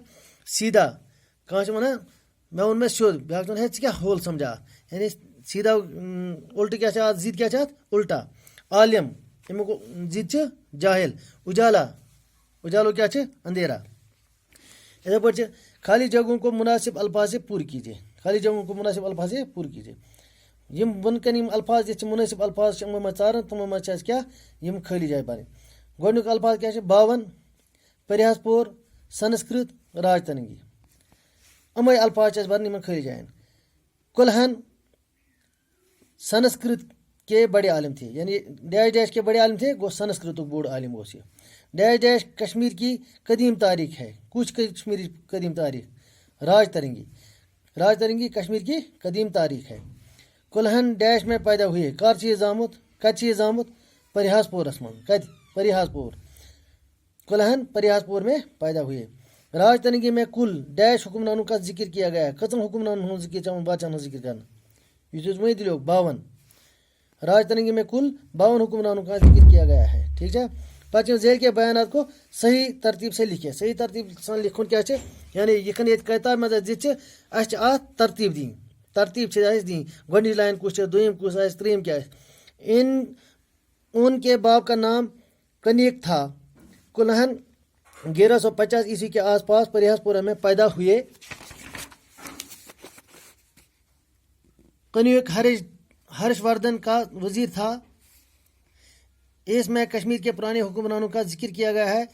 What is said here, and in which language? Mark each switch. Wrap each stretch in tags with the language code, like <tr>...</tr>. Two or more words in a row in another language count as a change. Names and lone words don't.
<ks>سیٖدا کانٛہہ چھِ ونان مےٚ ووٚن مےٚ سیوٚد، بیٛاکھ چھِ ونان ہے ژٕ کیٛاہ ہول سمجھا اتھ، یعنی سیٖدا الٹہٕ کیٛاہ چھِ اتھ ضد کیٛاہ چھِ اتھ الٹا. عالم امیُک ضد چھِ جاہل. اجالا اجالو کیا چھِ اندھیرا. یتھے پٲٹھۍ چھِ</ks> <ur>خالی جگہوں کو مناسب الفاظ سے پوٗرٕ کیجیے. خالی جگہوں کو مناسب الفاظ سے پوٗرٕ کیجیے.</ur> <ks>یم بۄن کن یم الفاظ یتھ چھِ مناسب الفاظ چھِ یِمو منٛز ژارن، تِمو منٛز چھِ اَسہِ کیٛاہ یم خٲلی جایہِ بَرٕنۍ. گۄڈنیُک الفاظ کیٛاہ چھِ؟ 52 پریاس پور سنسکرت راج ترنگی. یِمے الفاظ چھِ اَسہِ بَرٕنۍ یِمن خٲلی جاین.</ks> <ur>کلہن سنسکرت کے بڑے عالم تھے، یعنی ڈیش ڈیش کے بڑے عالم تھے</ur> <ks>گوٚو سنسکرتُک بوٚڑ عالم اوس یہِ.</ks> <ur>ڈیش ڈیش کشمیر کی قدیم تاریخ ہے.</ur> <ks>کُس کشمیری قدیم تاریخ؟</ks> <ur>راج ترنگی. راج ترنگی کشمیر کی قدیم تاریخ ہے. کلہن ڈیش میں پیدا ہوئے.</ur> <ks>کر چھِ یہِ زامُت؟ کتہِ چھِ یہِ زامُت؟ پریاس پورس منٛز. کتہِ؟</ks> <ur>پریاس پور. کلہن پریاس پور میں پیدا ہوئے. راج ترنگی میں کل ڈیش حکمرانوں کا ذکر کیا گیا ہے.</ur> <ks>کٔژن حکمرانن ہُنٛد ذکر چھُ آمُت بادشاہن ہُنٛد ذکر کرنہٕ؟ یُس یُس وۄنۍ تہِ لیوٚکھ 52.</ks> <ur>راج ترنگی میں کل 52 حکمرانوں کا ذکر کیا گیا ہے. ٹھیک ہے.</ur> <ks>پتہٕ یِم</ks> <ur>ذیل کے بیانات کو صحیح ترتیب سے لکھے.</ur> <ks>صحیح ترتیب سان لکھُن کیٛاہ چھِ؟ یعنی یِتھ ییٚتہِ کتابہِ منٛز اَسہِ دِتھ چھِ، اَسہِ چھِ اتھ ترتیٖب دِنۍ. ترتیٖب چھِ اَسہِ دِنۍ. گۄڈنِچ لاین کُس چھِ، دوٚیِم کُس آسہِ، ترٛیٚیِم کیٛاہ آسہِ.</ks> <ur>ان کے باپ کا نام کنیک تھا. کلہن 1150 عیسوی کے آس پاس پریاس پورہ میں پیدا ہوئے. کنیک ہرش وردھن کا وزیر تھا. اس میں کشمیر کے پرانے حکمرانوں کا ذکر کیا گیا ہے.</ur>